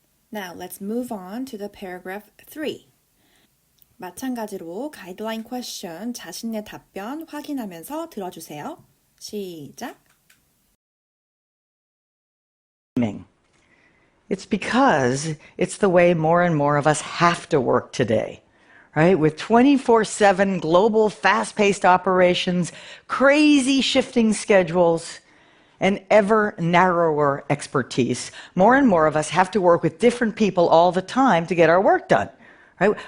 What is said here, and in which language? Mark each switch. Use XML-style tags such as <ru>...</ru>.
<en>Now let's move on to the paragraph 3.</en> <ko>마찬가지로 가이드라인 퀘스천 자신의 답변 확인하면서 들어주세요. 시작.</ko> <en>It's because it's the way more and more of us have to work today, right? With 24/7 global fast-paced operations, crazy shifting schedules, and ever narrower expertise, more and more of us have to work with different people all the time to get our work done, right?</en>